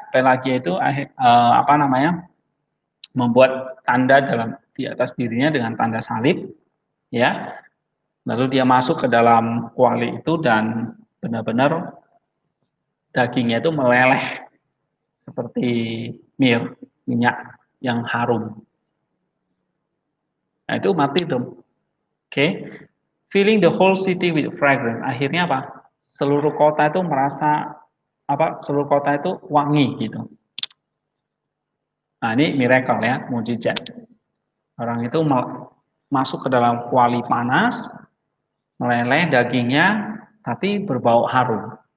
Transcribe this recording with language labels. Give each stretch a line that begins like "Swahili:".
Indonesian: Pelagia itu apa namanya, membuat tanda di atas dirinya dengan tanda salib, ya. Lalu dia masuk ke dalam kuali itu dan benar-benar dagingnya itu meleleh seperti minyak yang harum. Nah, itu martyrdom. Oke.
English: Filling the whole city with fragrance.
Indonesian: Akhirnya apa? Seluruh kota itu merasa apa? Seluruh kota itu wangi gitu. Nah, ini miracle ya, mujizat. Orang itu masuk ke dalam kuali panas, meleleh dagingnya, tapi berbau harum.